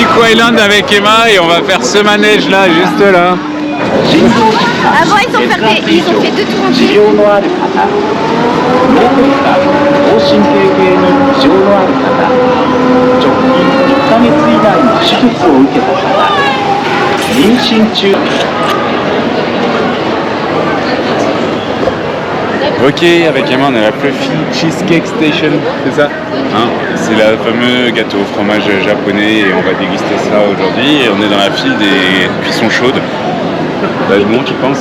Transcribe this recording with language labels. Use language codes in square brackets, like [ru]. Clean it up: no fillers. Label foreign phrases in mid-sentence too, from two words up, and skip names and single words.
[fr] Island avec Emma et on va faire ce manège là, juste là. Avant, ils ont fait 2 tours entiers. [ja] 脳神経系の異常のある方、直近1ヶ月以内に手術を受けた方、妊娠中。 [fr] Ok, avec Emma on est à la Fluffy Cheesecake Station, c'est ça hein? C'est le fameux gâteau au fromage japonais et on va déguster ça aujourd'hui. Et on est dans la file des cuissons chaudes. T'as du monde tu penses?